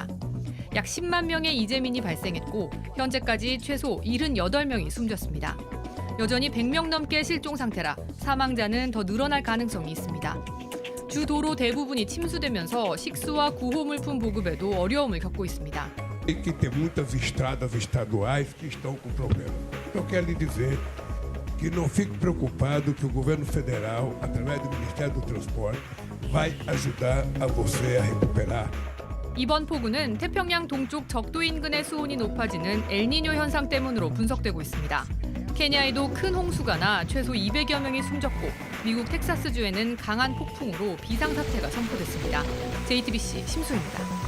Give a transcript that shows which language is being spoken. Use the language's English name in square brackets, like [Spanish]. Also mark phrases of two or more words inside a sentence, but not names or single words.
[Korean] 약 10만 명의 이재민이 발생했고 현재까지 최소 78명이 숨졌습니다. 여전히 100명 넘게 실종 상태라 사망자는 더 늘어날 가능성이 있습니다. 주 도로 대부분이 침수되면서 식수와 구호물품 보급에도 어려움을 겪고 있습니다. [Portuguese] Que tem muitas estradas estaduais que estão com problema. Eu quero lhe dizer que não fique preocupado que o governo federal, através do Ministério do Transporte, vai ajudar a você a recuperar. [Korean] 이번 폭우는 태평양 동쪽 적도 인근의 수온이 높아지는 엘니뇨 현상 때문으로 분석되고 있습니다. 케냐에도 큰 홍수가 나 최소 200여 명이 숨졌고 미국 텍사스주에는 강한 폭풍으로 비상사태가 선포됐습니다. JTBC 심수입니다.